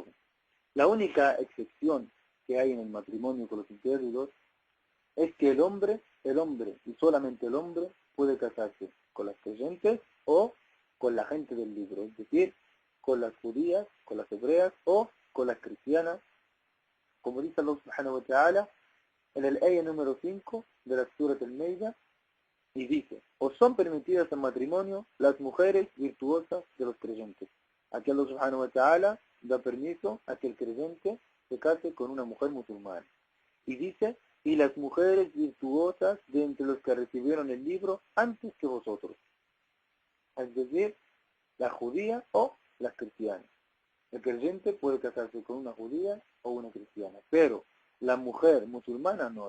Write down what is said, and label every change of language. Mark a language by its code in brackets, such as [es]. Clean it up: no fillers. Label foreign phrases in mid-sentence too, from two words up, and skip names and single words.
[es] La única excepción que hay en el matrimonio con los incrédulos es que el hombre y solamente el hombre puede casarse con las creyentes o con la gente del libro, es decir, con las judías, con las hebreas o con las cristianas, como dice Allah [ar] سبحانه وتعالى [es] en el ayah número 5 de la Surah Al-Maida, y dice, os son permitidas en matrimonio las mujeres virtuosas de los creyentes. Aquí Allah [ar] سبحانه وتعالى [es] da permiso a que el creyente se case con una mujer musulmana. Y dice, y las mujeres virtuosas de entre los que recibieron el libro antes que vosotros. Es decir, la judía o las cristianas. El creyente puede casarse con una judía o una cristiana, pero la mujer musulmana no.